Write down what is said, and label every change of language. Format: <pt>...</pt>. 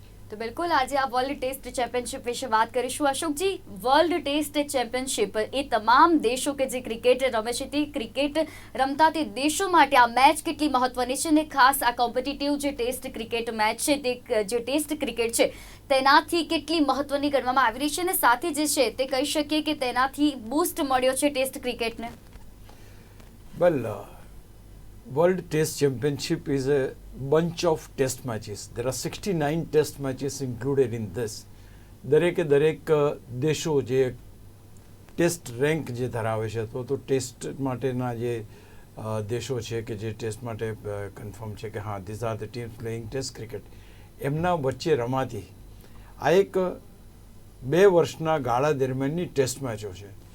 <gu>તો બિલકુલ આજે આ વર્લ્ડ ટેસ્ટ ચેમ્પિયનશિપ વિશે વાત કરીશું. અશોકજી, વર્લ્ડ ટેસ્ટ ચેમ્પિયનશિપ એ તમામ દેશો કે જે ક્રિકેટ રમે છે તે ક્રિકેટ રમતા તે દેશો માટે આ મેચ કેટલી મહત્વની છે અને ખાસ આ કોમ્પિટિટિવ જે ટેસ્ટ ક્રિકેટ મેચ છે તે જે ટેસ્ટ ક્રિકેટ છે તેનાથી કેટલી મહત્વની ગણવામાં આવી રહી છે અને સાથે જે છે તે કહી શકીએ કે તેનાથી બૂસ્ટ મળ્યો છે test ક્રિકેટને.</gu> <en>Well, World Test Championship is a bunch of test matches. There are 69 test matches included in this.</en> <gu>દરેકે દેશો જે ટેસ્ટ રેન્ક જે ધરાવે છે તો ટેસ્ટ માટેના જે દેશો છે કે જે ટેસ્ટ માટે કન્ફર્મ છે કે હા</gu> <en>these are the teams playing test cricket,</en> <gu>એમના વચ્ચે રમાતી આ એક 2 વર્ષના ગાળા દરમિયાનની ટેસ્ટ મેચો છે.</gu>